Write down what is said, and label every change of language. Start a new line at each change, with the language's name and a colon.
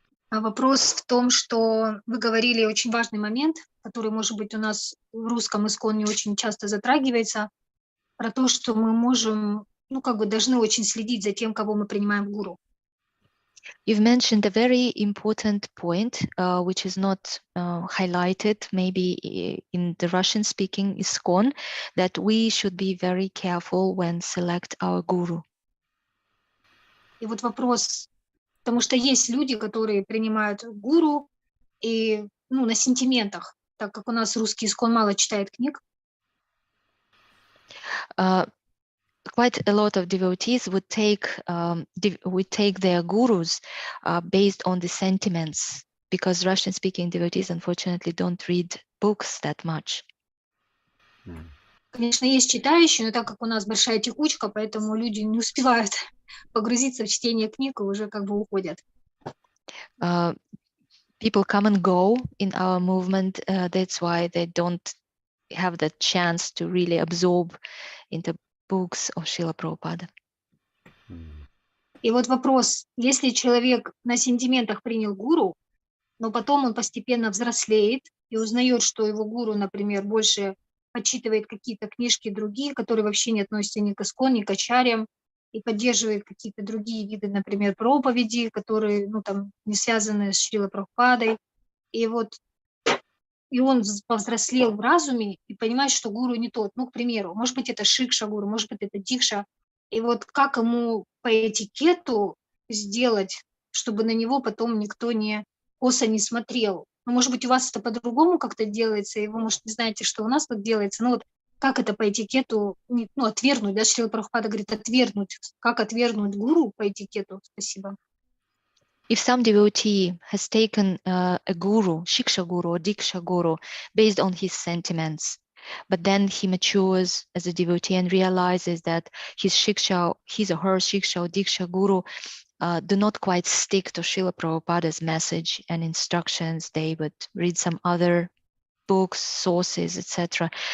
Russian: Вопрос в том, что вы говорили очень важный момент, который, может быть, у нас в русском ИСККОН не очень часто затрагивается, про то, что мы можем, должны очень следить за тем, кого мы принимаем в гуру.
English: You've mentioned a very important point, which is not highlighted maybe in the Russian-speaking ISKCON, that we should be very careful when select our guru.
Russian: И вот вопрос, потому что есть люди, которые принимают гуру и на сентиментах, так как у нас русский ISKCON мало читает книг.
English: Quite a lot of devotees would take their gurus based on the sentiments, because Russian-speaking devotees unfortunately don't read books that much.
Russian: Конечно, есть читающие, но так как у нас большая текучка, поэтому люди не успевают погрузиться в чтение книг и уже уходят.
English: People come and go in our movement. That's why they don't have the chance to really absorb into books of Srila Prabhupada.
Russian: И вот вопрос, если человек на сентиментах принял гуру, но потом он постепенно взрослеет и узнает, что его гуру, например, больше почитывает какие-то книжки другие, которые вообще не относятся ни к ИСККОН, ни к ачарьям, и поддерживает какие-то другие виды, например, проповеди, которые не связаны с Шрилой Прабхупадой. И он повзрослел в разуме и понимает, что гуру не тот. К примеру, может быть, это шикша гуру, может быть, это дикша. И вот как ему по этикету сделать, чтобы на него потом никто косо не смотрел? Может быть, у вас это по-другому как-то делается, и вы, может, не знаете, что у нас так делается. Как это по этикету, отвергнуть, да, Шрила Прабхупада говорит, отвергнуть. Как отвергнуть гуру по этикету? Спасибо.
English: If some devotee has taken a guru, shiksha guru or diksha guru, based on his sentiments, but then he matures as a devotee and realizes that his or her shiksha or diksha guru do not quite stick to Srila Prabhupada's message and instructions, they would read some other books, sources, etc.